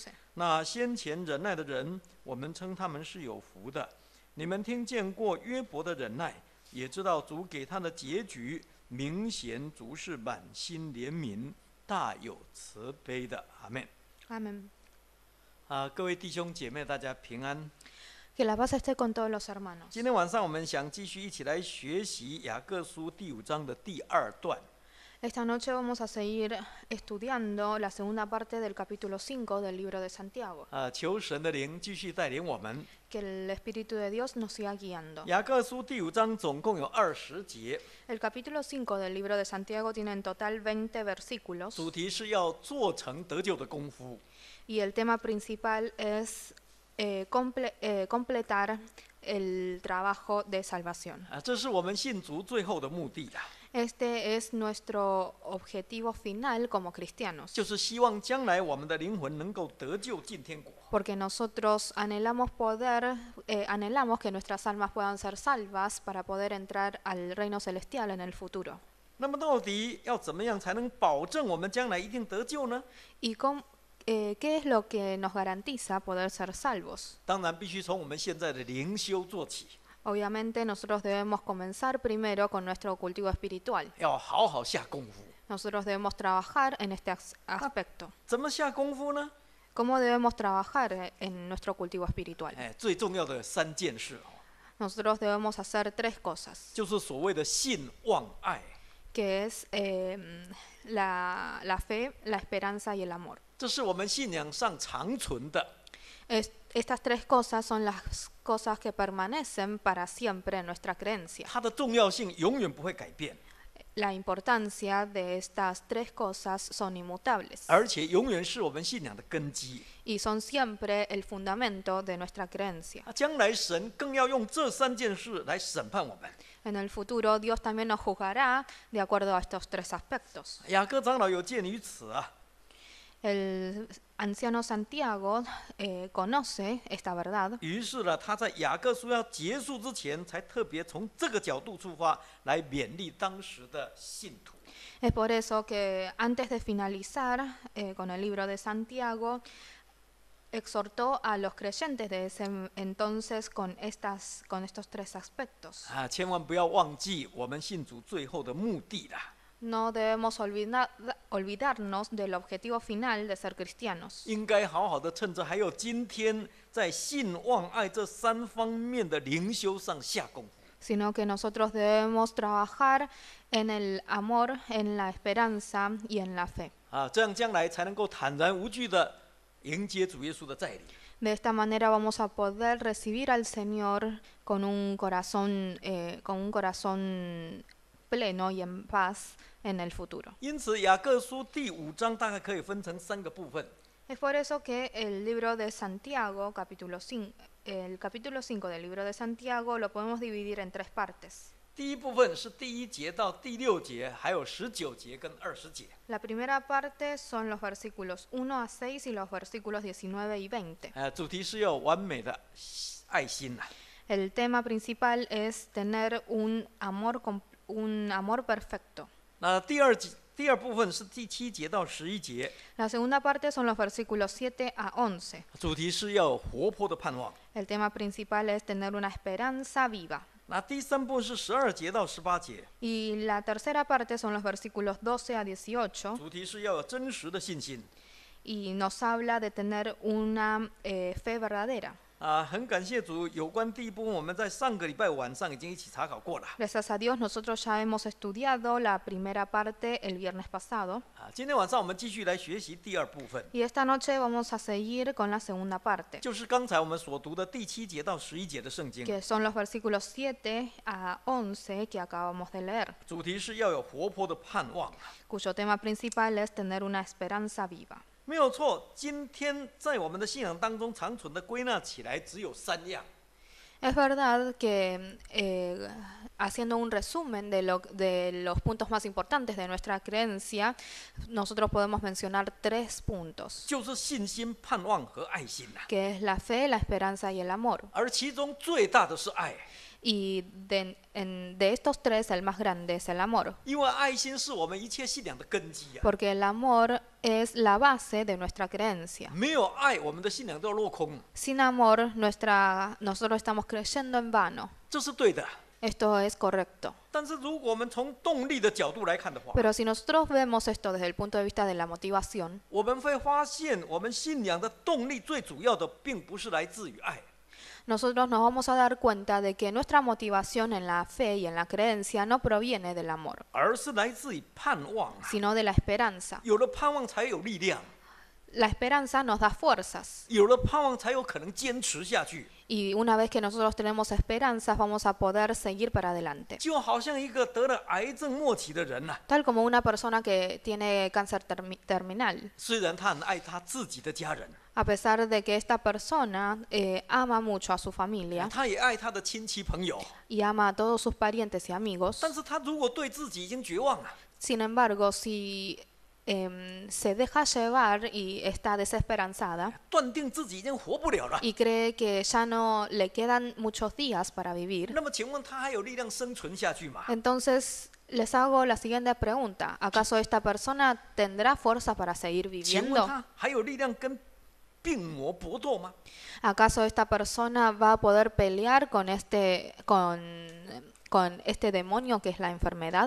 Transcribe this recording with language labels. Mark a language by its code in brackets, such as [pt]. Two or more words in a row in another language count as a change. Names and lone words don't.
[zh] 那先前忍耐的人，我们称他们是有福的。你们听见过约伯的忍耐，也知道主给他的结局，明显主是满心怜悯，大有慈悲的。阿们。 [es] Amén. [zh] 各位弟兄姐妹，大家平安。 [es] Que la paz esté con todos los hermanos. [zh] 今天晚上我们想继续一起来学习雅各书第5章的第2段。 [es] Esta noche vamos a seguir estudiando la segunda parte del capítulo 5 del libro de Santiago. [zh] 求神的灵继续带领我们。 [es] Que el Espíritu de Dios nos siga guiando. [zh] 雅各书第5章总共有20节， [es] El capítulo 5 del libro de Santiago tiene en total 20 versículos. [zh] 主题是要做成得救的功夫。 [es] Y el tema principal es completar el trabajo de salvación. [zh] 这是我们信主最后的目的啦， [es] Este es nuestro objetivo final como cristianos, [zh] 就是希望将来我们的灵魂能够得救进天国。 [es] porque nosotros anhelamos anhelamos que nuestras almas puedan ser salvas para poder entrar al reino celestial en el futuro. [zh] 那么到底要怎么样才能保证我们将来一定得救呢？ [es] ¿Y qué es lo que nos garantiza poder ser salvos? [zh] 当然必须从我们现在的灵修做起， [es] Obviamente nosotros debemos comenzar primero con nuestro cultivo espiritual. [zh] 要好好下功夫。 [es] Nosotros debemos trabajar en este aspecto. [zh] 怎么下功夫呢？ [es] ¿Cómo debemos trabajar en nuestro cultivo espiritual? [zh] 最重要的3件事， [es] Nosotros debemos hacer 3 cosas, [zh] 就是所谓的信、望、爱。 [es] que es la fe, la esperanza y el amor. [zh] 这是我们信仰上长存的。 [es] Estas 3 cosas son las cosas que permanecen para siempre en nuestra creencia. [zh] 它的重要性永远不会改变， [es] La importancia de estas 3 cosas son inmutables [zh] 而且永远是我们信仰的根基。 [es] y son siempre el fundamento de nuestra creencia. [zh] 将来神更要用这3件事来审判我们。 [es] En el futuro Dios también nos juzgará de acuerdo a estos 3 aspectos. [zh] 雅各长老有鉴于此啊， [es] El anciano Santiago conoce esta verdad. [zh] 于是呢，他在雅各书要结束之前，才特别从这个角度出发，来勉励当时的信徒。 [es] Es por eso que antes de finalizar con el libro de Santiago, exhortó a los creyentes de ese entonces con estos 3 aspectos. [zh] 千万不要忘记我们信主最后的目的啦。 [es] No debemos olvidarnos del objetivo final de ser cristianos. [zh] 应该好好的趁着还有今天，在信、望、爱这3方面的灵修上下功夫。 [es] Sino que nosotros debemos trabajar en el amor, en la esperanza y en la fe. [zh] 这样将来才能够坦然无惧的迎接主耶稣的再临。 [es] De esta manera vamos a poder recibir al Señor con un corazón pleno y en paz en el futuro. [zh] 因此，雅各书第5章大概可以分成3个部分。 [es] Es por eso que el libro de Santiago, el capítulo 5 del libro de Santiago lo podemos dividir en 3 partes. [zh] 第一部分是第1节到第6节，还有19节跟20节。 [es] La primera parte son los versículos 1 a 6 y los versículos 19 y 20. [zh] 主题是要有完美的爱心呐。 [es] El tema principal es tener un amor perfecto. [zh] 那第二部分是第7节到11节， [es] La segunda parte son los versículos 7 a 11. [zh] 主题是要有活泼的盼望。 [es] El tema principal es tener una esperanza viva. [zh] 那第三部分是12节到18节， [es] Y la tercera parte son los versículos 12 a 18 [zh] 主题是要有真实的信心。 [es] y nos habla de tener una fe verdadera. [zh] 很感谢主，有关第一部分我们在上个礼拜晚上已经一起查考过了。 [es] Gracias a Dios nosotros ya hemos estudiado la primera parte el viernes pasado [zh] 今天晚上我们继续来学习第二部分， [es] y esta noche vamos a seguir con la segunda parte, [zh] 就是刚才我们所读的第7节到11节的圣经。 [es] que son los versículos 7 a 11 que acabamos de leer, [zh] 主题是要有活泼的盼望。 [es] cuyo tema principal es tener una esperanza viva. [zh] 没有错，今天在我们的信仰当中长存的归纳起来只有3样。 [es] Es verdad que haciendo un resumen de los puntos más importantes de nuestra creencia, nosotros podemos mencionar 3 puntos, [zh] 就是信心、盼望和爱心呐、 [es] que es la fe, la esperanza y el amor. [zh] 而其中最大的是爱， [es] Y de estos 3, el más grande es el amor, [zh] 因为爱心是我们一切信仰的根基啊。 [es] porque el amor es la base de nuestra creencia. [zh] 没有爱，我们的信仰都要落空， [es] Sin amor, nosotros estamos creyendo en vano. [zh] 这是对的。 [es] Esto es correcto. [zh] 但是如果我们从动力的角度来看的话， [es] Pero si nosotros vemos esto desde el punto de vista de la motivación, [zh] 我们会发现，我们信仰的动力最主要的，并不是来自于爱， [es] nosotros nos vamos a dar cuenta de que nuestra motivación en la fe y en la creencia no proviene del amor, [zh] 而是来自于盼望啊。 [es] sino de la esperanza. [zh] 有了盼望才有力量， [es] La esperanza nos da fuerzas [zh] 有了盼望才有可能坚持下去。 [es] y una vez que nosotros tenemos esperanzas vamos a poder seguir para adelante. [zh] 就好像一个得了癌症末期的人呐、 [es] Tal como una persona que tiene cáncer terminal, [zh] 虽然他很爱他自己的家人， [es] a pesar de que esta persona ama mucho a su familia [zh] 他也爱他的亲戚朋友， [es] y ama a todos sus parientes y amigos, [zh] 但是他如果对自己已经绝望了， [es] sin embargo, si se deja llevar y está desesperanzada [zh] 断定自己已经活不了了， [es] y cree que ya no le quedan muchos días para vivir, [zh] 那么请问他还有力量生存下去吗？ [es] entonces les hago la siguiente pregunta. ¿Acaso esta persona tendrá fuerza para seguir [zh] 请问 [es] viviendo? [zh] 他还有力量跟病魔搏斗吗？ [es] ¿Acaso esta persona va a poder pelear con este demonio que es la enfermedad?